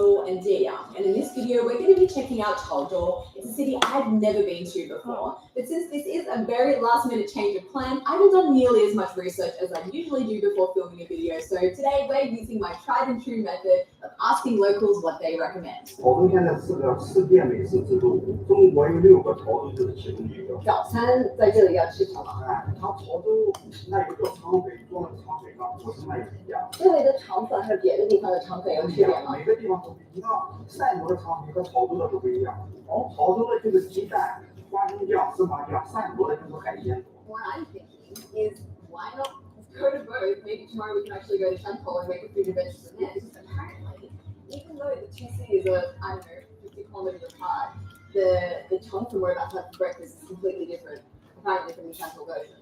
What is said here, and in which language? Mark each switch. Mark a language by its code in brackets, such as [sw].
[en] And Deyang. And in this video, we're going to be checking out Chaozhou. It's a city I've never been to before. But since this is a very last-minute change of plan, I haven't done nearly as much research as I usually do before filming a video. So today, we're using my tried-and-true method of asking locals what they recommend. [zh] 潮州现在四店美食之都，中国有6个潮州就是其中一个。早餐在这里要吃什么？哎，它潮州那有个肠粉，做的肠粉啊，不是那一样。这里的肠粉和别的地方的肠粉有区别吗？每个地方都不一样，汕头的肠粉和潮州的都不一样。潮州的就是鸡蛋、花生酱、芝麻酱，汕头的就是海鲜。 [en] What I'm thinking is, why not go to both? Maybe tomorrow we can actually go to Shantou and make a food adventure from there. Because apparently, even though the two cities are, I don't know, 50 kilometers apart, the chunk from we're about to have for breakfast is completely different, apparently from the Shantou version.